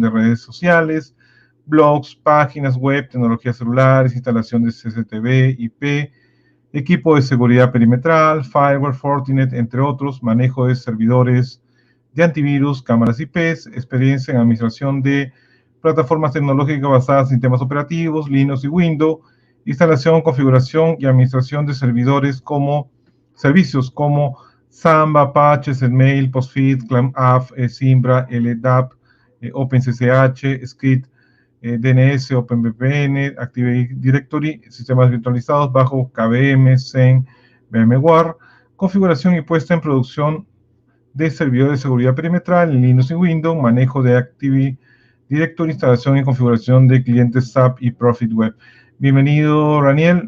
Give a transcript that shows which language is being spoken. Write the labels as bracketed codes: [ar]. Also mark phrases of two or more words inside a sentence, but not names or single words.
[es] de redes sociales, blogs, páginas web, tecnologías celulares, instalación de CCTV, IP, equipo de seguridad perimetral, firewall, Fortinet, entre otros, manejo de servidores de antivirus, cámaras IPs, experiencia en administración de plataformas tecnológicas basadas en sistemas operativos, Linux y Windows, instalación, configuración y administración de servidores como servicios como Samba, Apache, Zetmail, Postfit, ClamAF, Zimbra, LDAP, OpenCCH, Script, DNS, OpenVPN, Active Directory, sistemas virtualizados bajo KVM, Zen, VMware, configuración y puesta en producción de servidores de seguridad perimetral en Linux y Windows, manejo de Active Directory, instalación y configuración de clientes SAP y Profit Web. Bienvenido, Raniel.